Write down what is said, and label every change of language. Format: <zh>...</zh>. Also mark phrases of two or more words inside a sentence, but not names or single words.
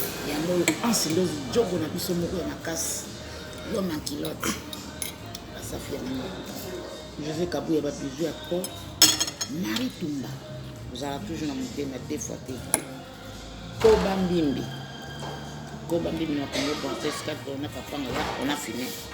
<ln>Yango oyo Ansi Ndozi, jogo na biso moko ya makasi.</ln> <fr>L'homme en culotte.</fr> <ln>Basafu ya nini? José Kapuya ba bijou ya corps. Marie Tumba. Ozala toujours na motema</ln> <fr>deux fois</fr> <ln>te. Koba Mbimbi. Koba Mbimbi na Congo,</ln> <fr>bon, c'est ce qu'on a pas, on a fini.</fr>